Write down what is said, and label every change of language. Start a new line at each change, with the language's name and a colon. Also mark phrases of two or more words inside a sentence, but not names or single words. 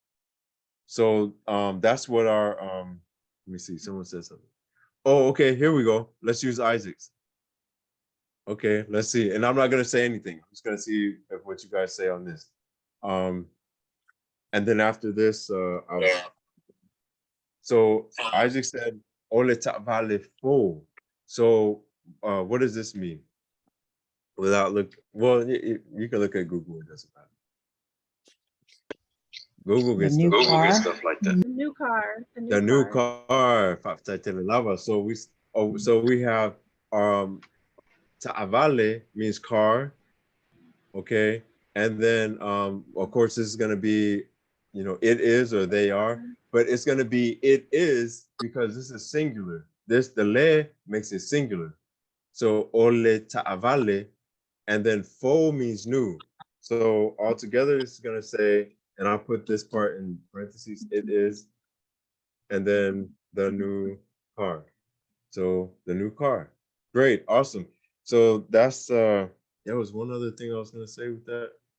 English: So that's what our let me see. Someone said something. Oh, okay. Here we go. Let's use Isaac's. Okay, let's see. And I'm not gonna say anything. I'm just gonna see what you guys say on this. And then after this, so Isaac said,
Samoan: "Ole vale fo."
English: So what does this mean? Without look, well, you can look at Google. It doesn't matter. Google gets stuff like that. The new car. The new car. So we have ta'avale means car, okay? And then, of course, this is going to be, it is or they are, but it's going to be it is because this is singular. The le makes it singular.
Samoan: So ole ta'avale,
English: and then fo means new. So altogether, it's going to say, and I'll put this part in parentheses, it is, and then the new car. So the new car. Great, awesome. So there was one other thing I was gonna say with that.